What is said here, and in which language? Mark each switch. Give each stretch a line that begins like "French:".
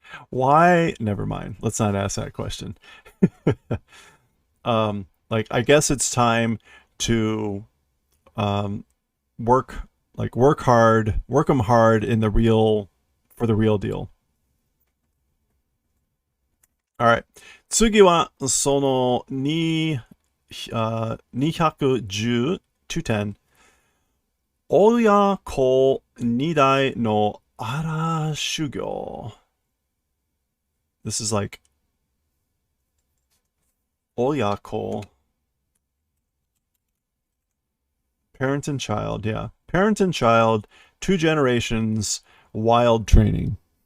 English: Why? Never mind. Let's not ask that question. Like I guess it's time to um, work work hard, work them hard in the real for the real deal. All right.
Japanese: 次はその2、210 210親子二代の荒修行.
English: This is like 親子 parent and child, yeah. Parent and child, 2 generations, wild training.